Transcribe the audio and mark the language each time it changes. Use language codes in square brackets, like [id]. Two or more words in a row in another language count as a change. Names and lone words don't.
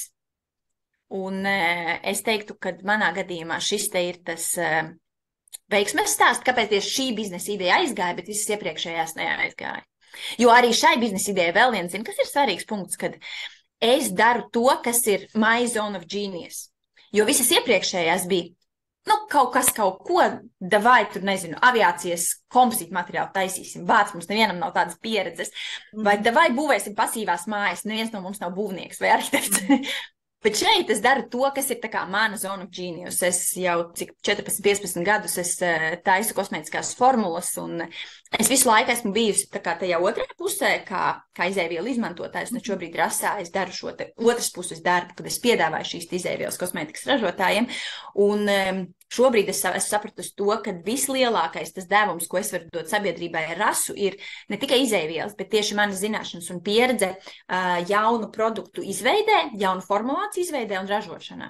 [lv] Un es teiktu, ka manā gadījumā šis te ir tas veiksmes stāsts, kāpēc tieši šī biznesa ideja aizgāja, bet visas iepriekšējās neaizgāja. Jo arī šai biznesa idejai vēl viens, kas ir svarīgs punkts, kad es daru to, kas ir [en] my zone of genius. [lv] Jo visas iepriekšējās bija, kaut ko, davai tur, nezinu, aviācijas kompozītu materiālu taisīsim, vārds mums nevienam nav tādas pieredzes, vai davai būvēsim pasīvās mājas, neviens no mums nav būvnieks vai arhitekts. Bet šeit es daru to, kas ir tā kā mana zona [en] of genius. [lv] Es jau 14-15 gadus taisu kosmētiskās formulas, un es visu laiku esmu bijusi tā kā tajā otrajā pusē, kā izēvielu izmantotājs, un šobrīd Rasā es daru šo te otras puses darbu, kad es piedāvāju šīs izēvielas kosmētikas ražotājiem, un šobrīd es esmu sapratusi to, ka vislielākais tas devums, ko es varu dot sabiedrībai ar Rasu, ir ne tikai izēvielas, bet tieši manas zināšanas un pieredze jaunu produktu izveidē, jaunu formulāciju izveidē un ražošanā.